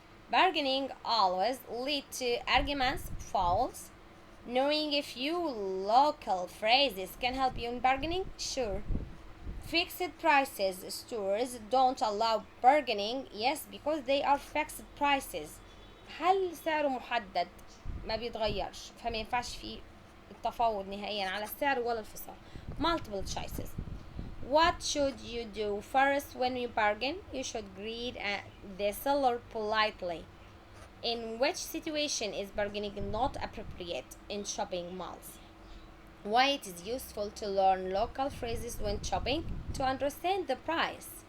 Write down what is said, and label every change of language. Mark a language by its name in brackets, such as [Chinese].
[English] Bargaining always lead to arguments. False. Knowing a few local phrases can help you in bargaining. Sure. Fixed prices stores don't allow bargaining. Yes, because they are fixed prices. [Arabic] هل سعره محدد ما بيتغيرش فما ينفعش فيه التفاوض نهائيا على السعر ولا الفصال. [English] Multiple choices. What should you do first when you bargain? You should greet the seller politely. In which situation is bargaining not appropriate in shopping malls? Why it is useful to learn local phrases when shopping? To understand the price.